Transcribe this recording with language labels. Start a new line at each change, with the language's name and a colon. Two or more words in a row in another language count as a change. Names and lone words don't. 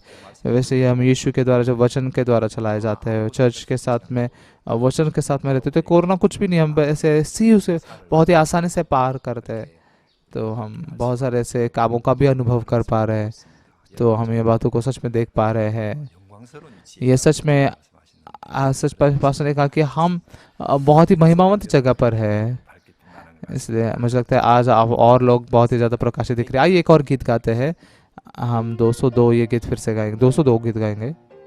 Hindi: वैसे ही हम यीशु के द्वारा, जो वचन के द्वारा चलाए जाते हैं, चर्च के साथ में वचन के साथ में रहते थे, कोरोना कुछ भी नहीं, हम ऐसे ऐसे ही उसे बहुत ही आसानी से पार करते हैं। तो हम बहुत सारे ऐसे कामों का भी अनुभव कर पा रहे हैं, तो हम ये बातों को सच में देख पा रहे हैं।
Korean: 영광스러운
Hindi: ये सच में सच पास्टर ने कहा कि हम बहुत ही महिमावंत जगह पर है।
Korean: 밝게 빛나는 것
Hindi: इसलिए मुझे लगता है आज आप और लोग बहुत ही ज़्यादा प्रकाशित दिख रहे हैं। आइए एक और गीत गाते हैं। हम 202 ये गीत फिर से गाएंगे, 202 गीत गाएंगे।